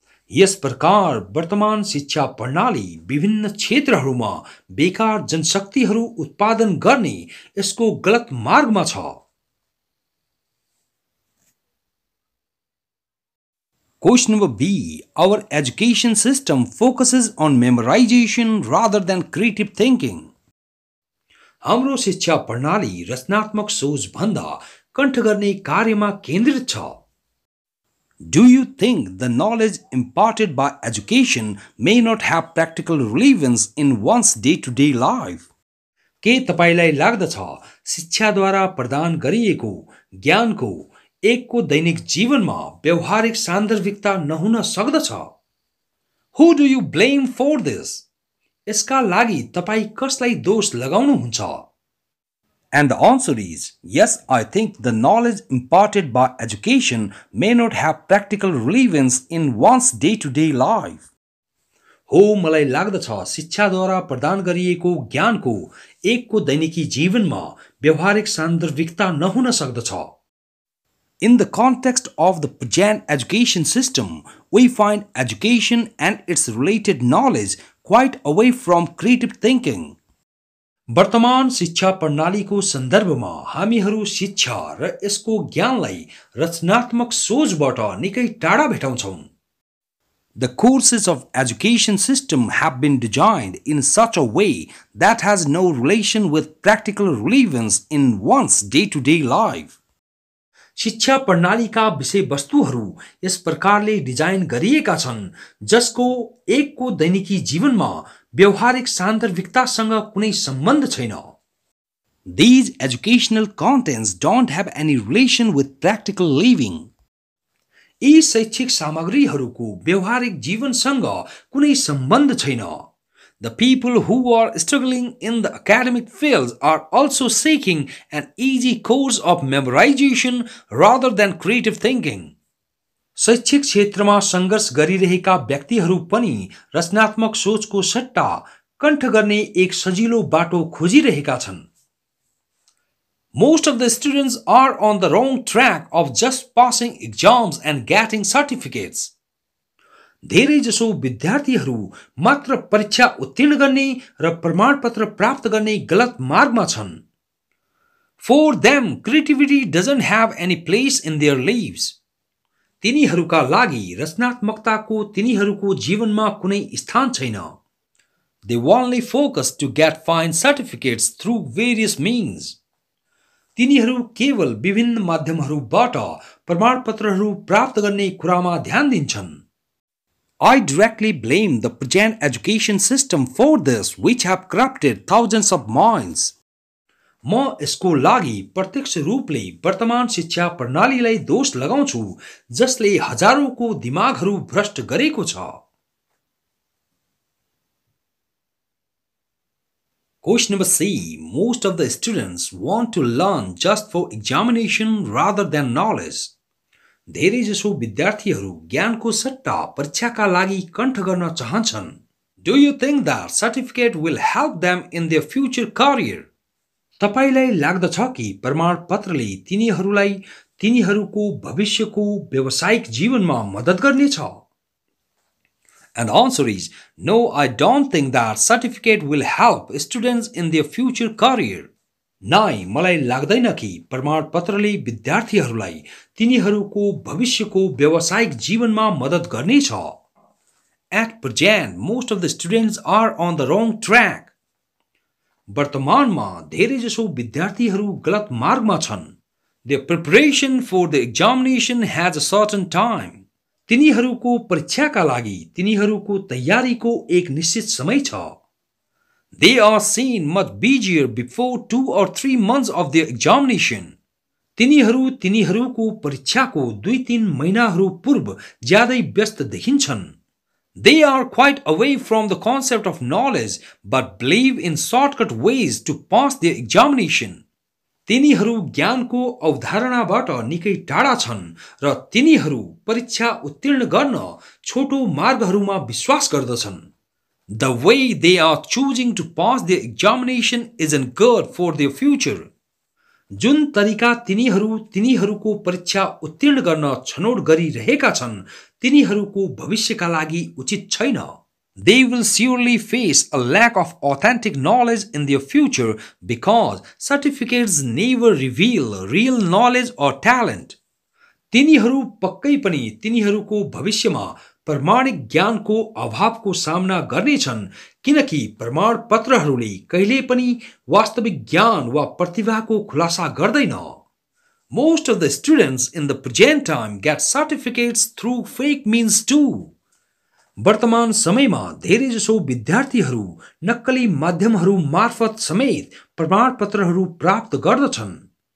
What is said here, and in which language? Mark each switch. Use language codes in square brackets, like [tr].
[ne] यस प्रकार वर्तमान शिक्षा प्रणाली विभिन्न क्षेत्रहरूमा बेकार जनशक्तिहरू उत्पादन गर्ने यसको गलत मार्गमा छ। [en] Question number B. Our education system focuses on memorization rather than creative thinking. [ne] हाम्रो शिक्षा प्रणाली रचनात्मक सोच भन्दा कण्ठ गर्ने कार्यमा केन्द्रित छ। [en] Do you think the knowledge imparted by education may not have practical relevance in one's day-to-day life? [ne] के तपाईलाई लाग्दछ शिक्षाद्वारा प्रदान गरिएको ज्ञानको एकको दैनिक जीवनमा व्यवहारिक सान्दर्भिकता नहुन सक्दछ? [en] Who do you blame for this? [ne] यसका लागि तपाई कसलाई दोष लगाउनुहुन्छ? [en] And the answer is yes, I think the knowledge imparted by education may not have practical relevance in one's day-to-day life. [ne] हो, मलाई लाग्दछ शिक्षाद्वारा प्रदान गरिएको ज्ञानको एकको दैनिकी जीवनमा व्यवहारिक सान्दर्भिकता नहुन सक्दछ। [en] In the context of the present education system, we find education and its related knowledge quite away from creative thinking. [ne] वर्तमान शिक्षा प्रणालीको सन्दर्भमा हामीहरू शिक्षा र यसको ज्ञानलाई रचनात्मक सोचबाट निकै टाढा भेटाउँछौं। [en] The courses of education system have been designed in such a way that has no relation with practical relevance in one's day-to-day life. [ne] शिक्षा प्रणालीका विषयवस्तुहरू यस प्रकारले डिजाइन गरिएका छन् जसको एकको दैनिकी जीवनमा व्यवहारिक सान्दर्भिकतासँग कुनै सम्बन्ध छैन। [en] These educational contents don't have any relation with practical living. [ne] यी शैक्षिक सामग्रीहरूको व्यवहारिक जीवनसँग कुनै सम्बन्ध छैन। [en] The people who are struggling in the academic fields are also seeking an easy course of memorization rather than creative thinking. [ne] शैक्षिक क्षेत्रमा सङ्घर्ष गरिरहेका व्यक्तिहरू पनि रचनात्मक सोचको सट्टा कण्ठ गर्ने एक सजिलो बाटो खोजिरहेका छन्। [en] Most of the students are on the wrong track of just passing exams and getting certificates. [ne] धेरै जसो विद्यार्थीहरू मात्र परीक्षा उत्तीर्ण गर्ने र प्रमाणपत्र प्राप्त गर्ने गलत मार्गमा छन्। [en] For them, creativity doesn't have any place in their lives. [ne] तिनीहरूका लागि रचनात्मकताको तिनीहरूको जीवनमा कुनै स्थान छैन. [en] They only focus to get fine certificates through various means. [ne] तिनीहरू केवल विभिन्न माध्यमहरूबाट प्रमाणपत्रहरू प्राप्त गर्ने कुरामा ध्यान दिन्छन्. [en] I directly blame the present education system for this, which have corrupted thousands of minds. [ne] म यसको लागि प्रत्यक्ष रूपले वर्तमान शिक्षा प्रणालीलाई दोष लगाउँछु जसले हजारौंको दिमागहरू भ्रष्ट गरेको छ. [en] Question number C. Most of the students want to learn just for examination rather than knowledge. [ne] धेरै जसो विद्यार्थीहरू ज्ञानको सट्टा परीक्षाका लागि कण्ठ गर्न चाहन्छन्. [en] Do you think that certificate will help them in their future career? [ne] तपाईलाई लाग्दछ कि प्रमाणपत्रले तिनीहरूलाई तिनीहरूको भविष्यको व्यावसायिक जीवनमा मद्दत गर्नेछ? [en] And the answer is no, I don't think that certificate will help students in their future career. [ne] नाइ, मलाई लाग्दैन कि प्रमाणपत्रले विद्यार्थीहरूलाई तिनीहरूको भविष्यको व्यावसायिक जीवनमा मद्दत गर्नेछ. [en] At present, most of the students are on the wrong track. [ne] वर्तमानमा धेरै जसो विद्यार्थीहरू गलत मार्गमा छन्. [en] Their preparation for the examination has a certain time. [ne] तिनीहरूको परीक्षाका लागि तिनीहरूको तयारीको एक निश्चित समय छ. [en] They are seen much busier before 2 or 3 months of their examination. [ne] तिनीहरू तिनीहरूको परीक्षाको 2-3 महिनाहरू पूर्व ज्यादै व्यस्त देखिन्छन्. [en] They are quite away from the concept of knowledge but believe in shortcut ways to pass their examination. [ne] तिनीहरू ज्ञानको अवधारणाबाट निकै टाढा छन् र तिनीहरू परीक्षा उत्तीर्ण गर्न छोटो मार्गहरूमा विश्वास गर्दछन्. [en] The way they are choosing to pass their examination isn't good for their future. [ne] जुन तरिका तिनीहरू तिनीहरूको परीक्षा उत्तीर्ण गर्न छनौट गरिरहेका छन् तिनीहरूको भविष्यका लागि उचित छैन. [en] They will surely face a lack of authentic knowledge in their future because certificates never reveal real knowledge or talent. [ne] तिनीहरू पक्कै पनि तिनीहरूको भविष्यमा प्रमाणिक ज्ञानको अभावको सामना गर्नेछन् किनकि प्रमाणपत्रहरूले कहिले पनि वास्तविक ज्ञान वा प्रतिभाको खुलासा गर्दैन. [en] Most of the students in the present time get certificates through fake means too. [ne] वर्तमान समयमा धेरै जसो विद्यार्थीहरू नक्कली माध्यमहरू मार्फत समेत प्रमाणपत्रहरू प्राप्त गर्दछन्.